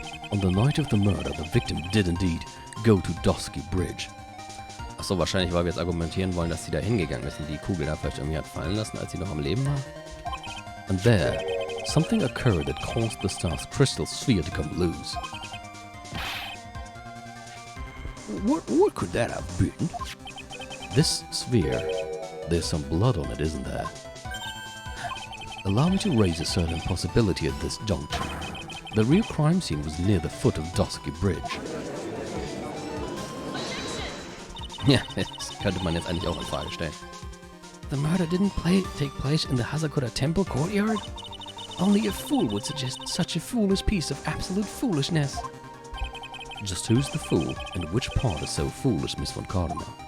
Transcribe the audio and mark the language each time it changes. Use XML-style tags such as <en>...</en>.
<en>On the night of the murder, the victim did indeed go to Dusky Bridge.</en> <de>Achso, wahrscheinlich, weil wir jetzt argumentieren wollen, dass sie da hingegangen ist und die Kugel da vielleicht irgendwie hat fallen lassen, als sie noch am Leben war.</de> <en>And there, something occurred that caused the star's crystal sphere to come loose. What could that have been? This sphere, there's some blood on it, isn't there? Allow me to raise a certain possibility at this juncture. The real crime scene was near the foot of Dusky Bridge.</en> <de>Ja, das könnte man jetzt eigentlich auch in Frage stellen.</de> <en>The murder didn't take place in the Hazakura Temple courtyard? Only a fool would suggest such a foolish piece of absolute foolishness. Just who's the fool, and which part is so foolish, Miss von Cardinal?</en>